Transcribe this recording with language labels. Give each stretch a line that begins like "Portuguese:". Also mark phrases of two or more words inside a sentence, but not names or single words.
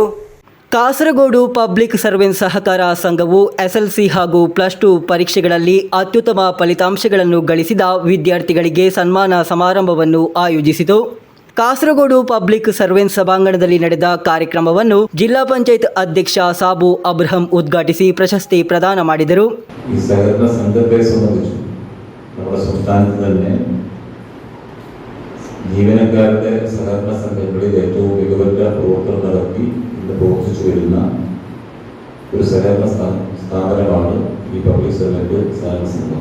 Kannada: ಕಾಸರಗೋಡು ಪಬ್ಲಿಕ್ ಸರ್ವೆಂಟ್ ಸಹಕಾರ ಸಂಘವು SLC ಹಾಗೂ +2 ಪರೀಕ್ಷೆಗಳಲ್ಲಿ ಅತ್ಯುತ್ತಮ ಫಲಿತಾಂಶಗಳನ್ನು ಗಳಿಸಿದ ವಿದ್ಯಾರ್ಥಿಗಳಿಗೆ ಸನ್ಮಾನ ಸಮಾರಂಭವನ್ನು ಆಯೋಜಿಸಿತು. ಕಾಸರಗೋಡು ಪಬ್ಲಿಕ್ ಸರ್ವೆಂಟ್ ಸಭಾಂಗಣದಲ್ಲಿ ನಡೆದ ಕಾರ್ಯಕ್ರಮವನ್ನು ಜಿಲ್ಲಾ ಪಂಚಾಯತ್ ಅಧ್ಯಕ್ಷ ಸಾಬು ಅಬ್ರಹಂ ಉದ್ಘಾಟಿಸಿ ಪ್ರಶಸ್ತಿ ಪ್ರದಾನ ಮಾಡಿದರು.
Malayalam: ഈ സഹകരണ സംഘത്തെ സംബന്ധിച്ച് നമ്മുടെ സംസ്ഥാനത്ത് തന്നെ ജീവനക്കാരുടെ സഹകരണ സംഘങ്ങളിൽ ഏറ്റവും മികവുറ്റ പ്രവർത്തനം നടത്തി ഇന്ന് പ്രവർത്തിച്ചു വരുന്ന ഒരു സഹകരണ സ്ഥാപനമാണ് ഈ പബ്ലിക് സർവന്റ് സഹകരണ സംഘം.